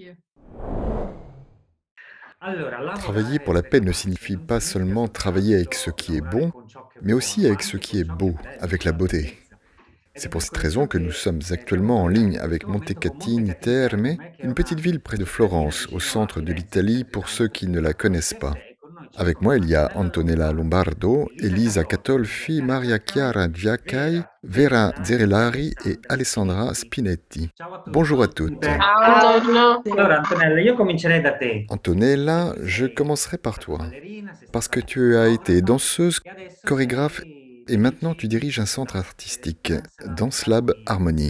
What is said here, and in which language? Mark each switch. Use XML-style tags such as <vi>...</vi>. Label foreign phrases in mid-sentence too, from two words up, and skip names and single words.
<fr>Travailler pour la paix ne signifie pas seulement travailler avec ce qui est bon, mais aussi avec ce qui est beau, avec la beauté. C'est pour cette raison que nous sommes actuellement en ligne avec Montecatini Terme, une petite ville près de Florence, au centre de l'Italie pour ceux qui ne la connaissent pas. Avec moi, il y a Antonella Lombardo, Elisa Catolfi, Maria Chiara Giaccai, Vera Zerellari et Alessandra Spinetti. Bonjour à toutes. Antonella, je commencerai par toi, parce que tu as été danseuse, chorégraphe, et maintenant tu diriges un centre artistique, Dance Lab Harmonie.</fr>